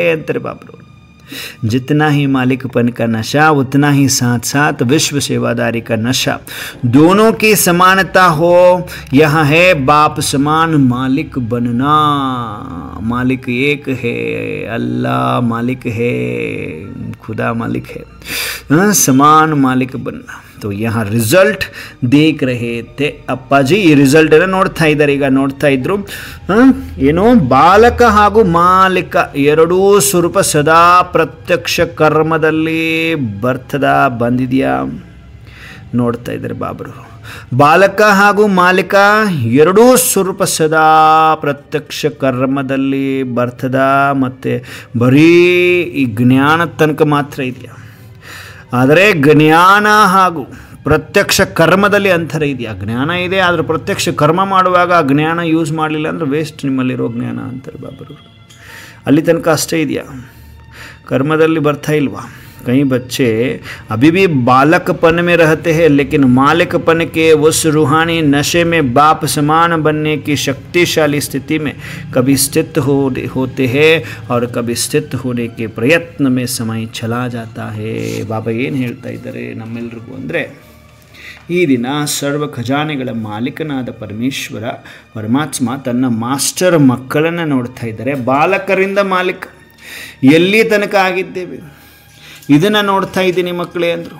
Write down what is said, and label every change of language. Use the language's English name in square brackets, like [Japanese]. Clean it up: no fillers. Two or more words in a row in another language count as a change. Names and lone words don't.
[Hindi] अंतर बाबरो, जितना ही मालिकपन का नशा उतना ही साथ साथ विश्व सेवादारी का नशा, दोनों की समानता हो। यह है बाप समान मालिक बनना। मालिक एक है, अल्लाह मालिक है, खुदा मालिक है, समान मालिक बनना। तो यहाँ रिसल्ट देख रहे थे अप्पाजी। [Kannada] ಈ ರಿಸಲ್ಟ್ ಎಲ್ಲ ನೋಡ್ತಾ ಇದ್ದಾರೆ, ಈಗ ನೋಡ್ತಾ ಇದ್ರು ಏನು, ಬಾಲಕ ಹಾಗೂ ಮಾಲಿಕ ಎರಡೂ ಸ್ವರೂಪ ಸದಾ ಪ್ರತ್ಯಕ್ಷ ಕರ್ಮದಲ್ಲಿ ಬಂದಿದೆಯಾ ನೋಡ್ತಾ ಇದ್ದಾರೆ ಬಾಬರು। ಬಾಲಕ ಹಾಗೂ ಮಾಲಿಕ ಎರಡೂ ಸ್ವರೂಪ ಸದಾ ಪ್ರತ್ಯಕ್ಷ ಕರ್ಮದಲ್ಲಿ ಬರ್ತದ, ಮತ್ತು ಬರೀ ಈ ಜ್ಞಾನ ತನಕ ಮಾತ್ರ ಇದೆಯಾ? ಆದರೆ ಜ್ಞಾನ ಹಾಗೂ ಪ್ರತ್ಯಕ್ಷ ಕರ್ಮದಲ್ಲಿ ಅಂತರ ಇದೆಯಾ? ಜ್ಞಾನ ಇದೆ, ಆದರೆ ಪ್ರತ್ಯಕ್ಷ ಕರ್ಮ ಮಾಡುವಾಗ ಆ ಜ್ಞಾನ ಯೂಸ್ ಮಾಡಲಿಲ್ಲ ಅಂದರೆ ವೇಸ್ಟ್ ನಿಮ್ಮಲ್ಲಿರೋ ಜ್ಞಾನ ಅಂತಾರೆ ಬಾಬರು। ಅಲ್ಲಿ ತನಕ ಅಷ್ಟೇ ಇದೆಯಾ? कर्मदल्ली ಬರ್ತಾ ಇಲ್ವಾ? [Hindi] कई बच्चे अभी भी बालकपन में रहते हैं, लेकिन मालिकपन के उस रूहानी नशे में बाप समान बनने की शक्तिशाली स्थिति में कभी स्थित होते हैं और कभी स्थित होने के प्रयत्न में समय चला जाता है। [Kannada] बाबा ಏನು ಹೇಳ್ತಾ ಇದ್ದಾರೆ ನಮ್ಮೆಲ್ಲರಿಗೂ ಅಂದರೆ, ಈ ದಿನ ಸರ್ವ ಖಜಾನೆಗಳ ಮಾಲೀಕನಾದ ಪರಮೇಶ್ವರ ಪರಮಾತ್ಮ ತನ್ನ ಮಾಸ್ಟರ್ ಮಕ್ಕಳನ್ನು ನೋಡ್ತಾ ಇದ್ದಾರೆ। ಬಾಲಕರಿಂದ ಮಾಲೀಕ ಎಲ್ಲಿ ತನಕ ಆಗಿದ್ದೇವೆ ಇದನ್ನು ನೋಡ್ತಾ ಇದ್ದೀನಿ ಮಕ್ಕಳೇ ಅಂದರು।